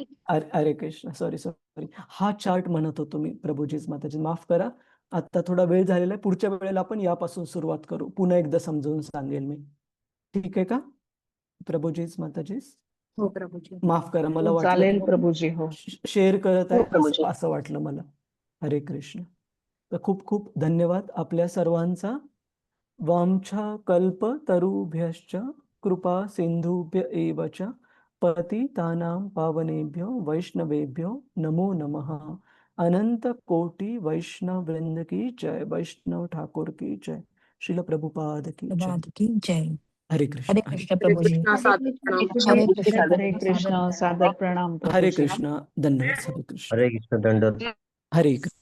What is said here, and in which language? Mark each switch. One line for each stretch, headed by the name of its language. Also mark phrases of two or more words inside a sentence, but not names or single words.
Marathi: अरे कृष्ण सॉरी हा चार्ट म्हणत होतो मी प्रभूजीज माताजी माफ करा. आता थोडा वेळ झालेला आहे पुढच्या वेळेला आपण यापासून सुरुवात करू पुन्हा एकदा समजावून सांगेल मी. ठीक आहे का प्रभूजीज माताजीज? हो प्रभूजी. माफ करा मला चालेल वाटलं प्रभूजी. हो शेअर करत हो, प्रभूजी. आहे असं वाटलं मला.
Sanskrit: हरे कृष्ण.
Marathi: तर खूप खूप धन्यवाद आपल्या सर्वांचा
Sanskrit: वाञ्छाकल्पतरुभ्यश्च कृपा सिन्धुभ्य एव च पतितानां पावनेभ्यो वैष्णवेभ्यो नमो नमः।
Hindi: अनंत कोटि वैष्णव वृंद की जय। वैष्णव ठाकुर की जय। श्रील प्रभुपाद की जय। प्रभात की जय।
Sanskrit: हरे कृष्ण हरे हरे कृष्ण हरे
Marathi: प्रभु जी। कृष्णा, सादर प्रणाम.
Sanskrit: हरे कृष्ण हरे कृष्ण
Marathi: सादर प्रणाम
Sanskrit: हरे
Marathi: प्रभूजी. कृष्ण धन्यवाद
Sanskrit: हरे कृष्ण हरे कृष्ण
Marathi: दंडवत.
Sanskrit: हरे कृष्ण.